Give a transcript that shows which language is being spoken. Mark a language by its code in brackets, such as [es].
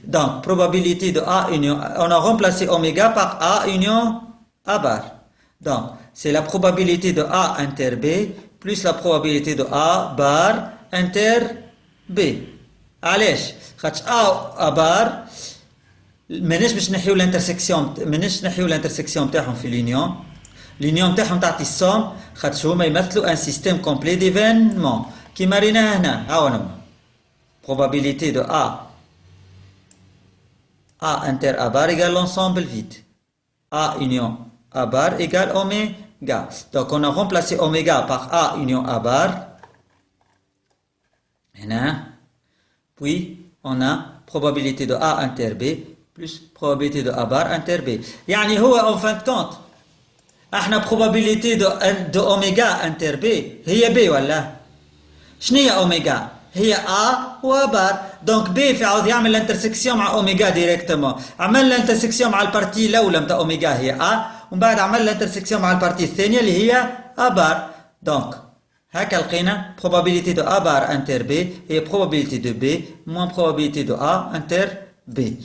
[fr] Donc, probabilité de A union, on a remplacé oméga par A union A bar. Donc, c'est la probabilité de A inter B plus la probabilité de A bar inter B. [ar] علاش؟ خاطش [fr] A bar [ar] ماناش باش نحيو الانترسكسيون ماناش نحيو الانترسكسيون نتاعهم في لونيون نتاعهم تعطي السوم خاطر هما يمثلوا ان سيستيم كومبلي ديفينمون كيما ريناها هنا هاونما [fr] probabilité de A inter A bar égale l'ensemble vide A union A bar égale oméga. Donc on a remplacé oméga par A union A bar. Puis on a probabilité de A inter B plus probabilité de A bar inter B. [ar] يعني هو [fr] en fin de compte [ar] احنا [fr] probabilité de oméga inter B [ar] هي B ولا شنو هي اوميجا؟ هي A و A بار. دونك B في عوض يعمل الانترسكسيون مع اوميجا ديريكتومون. عمل الانترسكسيون مع البارتي الاولى نتاع اوميجا هي A ومن بعد عمل الانترسكسيون مع البارتي الثانيه اللي هي A بار. دونك هكا لقينا [fr] probabilité de A بار انتر B هي probabilité de B moins probabilité de A انتر B.